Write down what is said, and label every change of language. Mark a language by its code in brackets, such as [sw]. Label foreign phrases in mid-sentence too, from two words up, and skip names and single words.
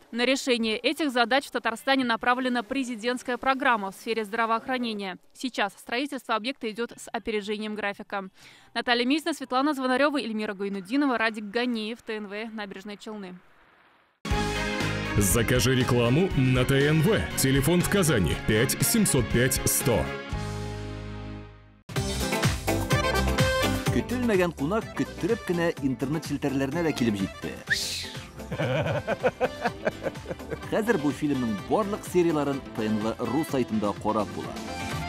[ru] На решение этих задач в Татарстане направлена президентская программа в сфере здравоохранения. Сейчас строительство объекта идет с опережением графика. Наталья Мизна, Светлана Звонарева, Эльмира Гайнуддинова, Радик Ганиев, ТНВ, Набережные Челны. Закажи рекламу на ТНВ. Телефон в Казани 5 705 100. [tt] Көтелмәгән кунак көттүреп кенә интернет челтәрләренә дә килеп җитте. Хәзер бу фильмның барлык серияларын ТНВ.ру сайтында карап була.